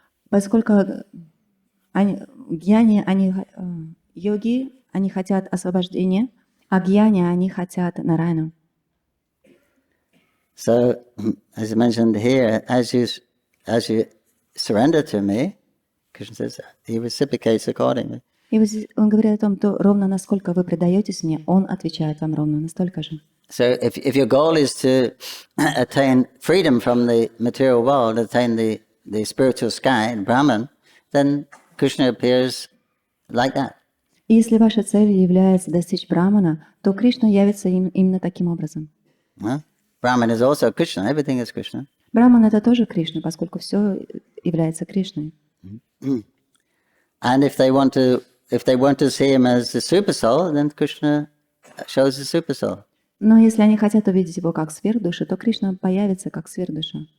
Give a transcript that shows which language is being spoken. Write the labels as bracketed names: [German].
[Russian] Поскольку гьяни, йоги, они хотят освобождения, а гьяни, они хотят Нарайну. [English] So, as I mentioned here, as you surrender to me, Krishna says, he reciprocates accordingly. [Russian] И вот здесь он говорит о том, то ровно насколько вы предаетесь мне, он отвечает вам ровно настолько же. [English] So if your goal is to attain freedom from the material world, attain the spiritual sky, Brahman, then Krishna appears like that. [Russian] И если ваша цель является достичь Брамана, то Кришна явится им именно таким образом. [English] Brahman is also Krishna, everything is Krishna. [Russian] Браман — это тоже Кришна, поскольку все является Кришной. [English] And if they want to see him as the super soul, then Krishna shows the super soul. [Russian] Но если они хотят увидеть его как сверхдушу, то Кришна появится как сверхдуша,